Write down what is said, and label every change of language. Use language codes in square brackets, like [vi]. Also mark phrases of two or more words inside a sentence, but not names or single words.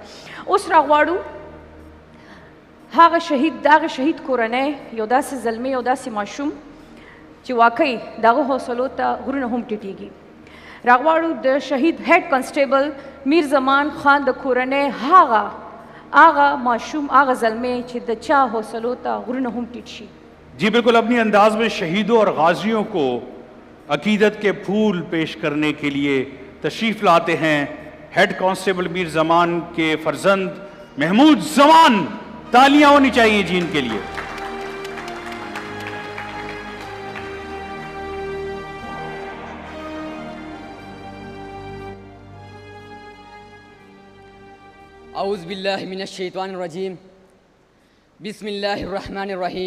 [ps] اوس راغواړو هغه شهید، د هغه شهید کورنۍ، یو داسې زلمی، یو داسې ماشوم چې واقعي د هغه حوصلو ته غرونه هم ټیټېږي. راغواړو د شهید [en] head constable [ps] میر زمان خان د کورنۍ هغه ماشوم، هغه زلمی چې د چا حوصلو ته غرونه هم ټیټ شي. [ur] جی بالکل اپنی انداز میں شہیدوں اور غازیوں کو عقیدت کے پھول پیش کرنے کے لیے تشریف لاتے ہیں [en] head constable [ur] میر زمان کے فرزند محمود زمان. تالیاں ہونی چاہیے جی ان کے لیے. [ar] اعوذ باللہ من الشیطان الرجیم، بسم اللہ الرحمن الرحیم.